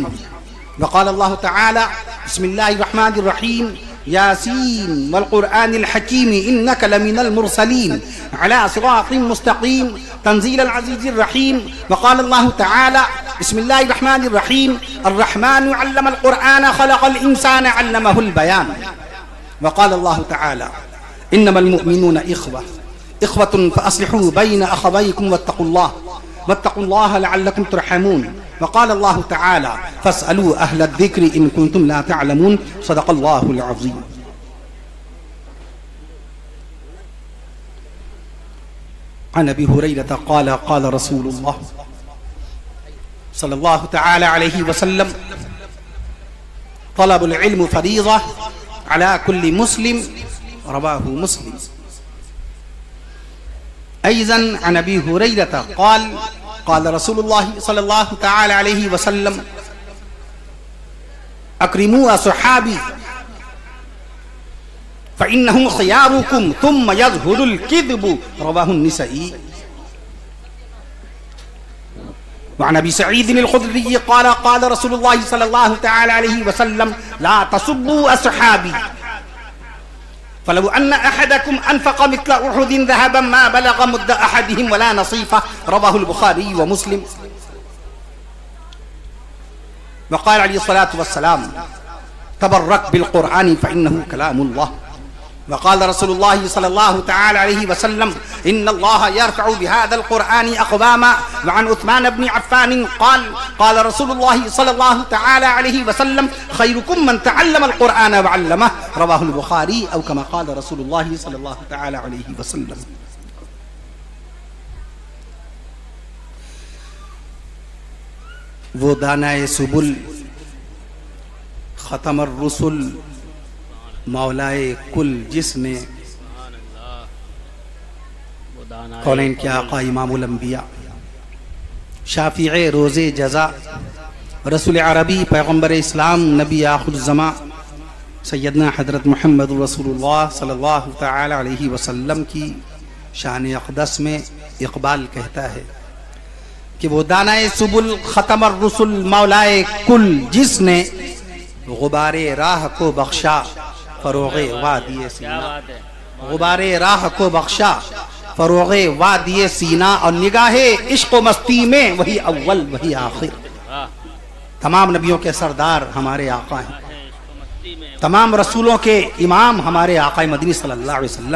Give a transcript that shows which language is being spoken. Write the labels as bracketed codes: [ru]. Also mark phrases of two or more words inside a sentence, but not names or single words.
[ar] وقال الله تعالى بسم الله الرحمن الرحيم يس والقرآن الحكيم إنك لمن المرسلين على صراط مستقيم تنزيل العزيز الرحيم وقال الله تعالى بسم الله الرحمن الرحيم الرحمن علم القرآن خلق الإنسان علمه البيان وقال الله تعالى إنما المؤمنون إخوة فأصلحوا بين أخويكم واتقوا الله لعلكم ترحمون وقال الله تعالى فاسألوا أهل الذكر إن كنتم لا تعلمون صدق الله العظيم. عن أبي هريرة قال قال رسول الله صلى الله تعالى عليه وسلم طلب العلم فريضة على كل مسلم رواه مسلم. أيضا عن أبي هريرة قال قال رسول الله صلى الله تعالى عليه وسلم أكرموا أصحابي فإنهم خياركم ثم يظهر الكذب رواه النسائي. وعن أبي سعيد الخدري قال قال رسول الله صلى الله تعالى عليه وسلم لا تسبوا أصحابي فلو أن أحدكم أنفق مثل أحد ذهبا ما بلغ مد أحدهم ولا نصيفه رواه البخاري ومسلم. وقال عليه الصلاة والسلام تبرك بالقرآن فإنه كلام الله. وقال رسول الله صلى الله تعالى عليه وسلم إن الله يرفع بهذا القرآن أقواما. وعن عثمان بن عفان قال قال رسول الله صلى الله تعالى عليه وسلم خيركم من تعلم القرآن وعلمه رواه البخاري أو كما قال رسول الله صلى الله تعالى عليه وسلم. [ur] وہ دانائے سبل ختم الرسل مولائے کل جس نے کونین کے آقا امام الانبیاء شافع روز جزا رسول عربی پیغمبر اسلام نبی آخر الزماں سیدنا حضرت محمد رسول اللہ [ar] صلى الله تعالى عليه وسلم [ur] کی شان اقدس میں اقبال کہتا ہے کہ وہ دانائے سبل ختم الرسل مولائے کل، جس نے غبار راہ کو بخشا فروغ وادی سینا، غبار راہ کو بخشا فروغ وادی سینا، اور نگاہ عشق و مستی میں وہی اول وہی آخر. تمام نبیوں کے سردار ہمارے آقا ہیں، تمام رسولوں کے امام ہمارے آقا مدنی [ar] صلى الله عليه وسلم.